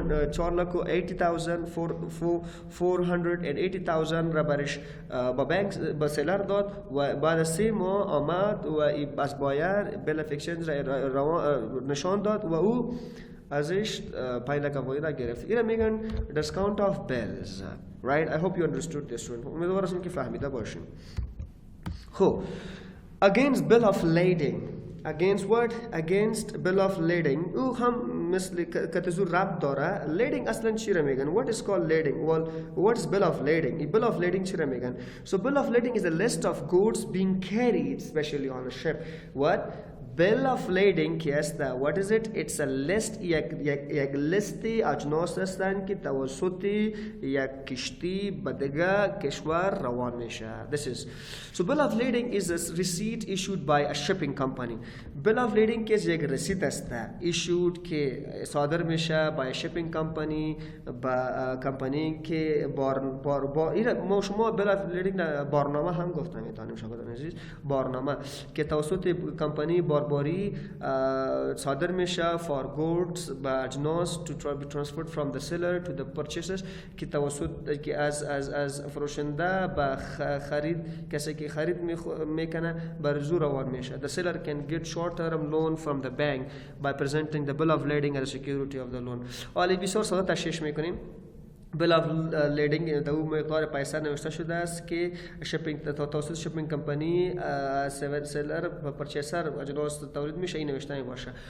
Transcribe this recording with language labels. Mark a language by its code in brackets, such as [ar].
[fa] 480,000 را برش با بانک با سیلر داد و بعد از 3 ماه آمد و از بایر بیل اف اکسچنج را نشان داد و او ازش 5 लाख افغانی را گرفت. اینا میگن [en] discount of bills. Right? I hope you understood this one. [fa] امیدوارم هستم که فهمیده باشین. [en] خب against bill of lading. Against what? Against bill of lading. [fa] او هم مثل کتزور ربط داره. [en] Lading [fa] اصلا چی را میگن؟ [en] What is called lading? Well, what is bill of lading? Bill of lading [fa] چی را میگن؟ [en] So bill of lading is a list of goods being carried especially on a ship. What? Bill of lading [fa] که است [en] what is it? It's a list [fa] یک لیستی اجناس هستند که توسط یک کشتی به دیگر کشور روان میشه. [en] This is so bill of lading is a receipt issued by a shipping company. [fa] Bill of lading که یک رسید است issued که صادر میشه [en] by a shipping company [fa] با کمپانی که ما شما bill of lading بارنامه هم گفتم میتونیم شما عزیز بارنامه که توسط کمپانی باری صادر میشه [en] for goods [fa] با اجناس [en] to be transferred from the seller to the purchasers [fa] که توسط که از فروشنده به خرید کسی که خرید میکنه بر زور روان میشه. [en] The seller can get short-term loan from the bank by presenting the bill of lading as a security of the loan. [fa] حالا بسیار ساده تشریح میکنیم. bill of lading در اون مقدار پیسه نوشته شده است که شپینگ توسط شپینگ کمپانی سلر و پرچیسر اجناس تولید میشه، این نوشته باشه.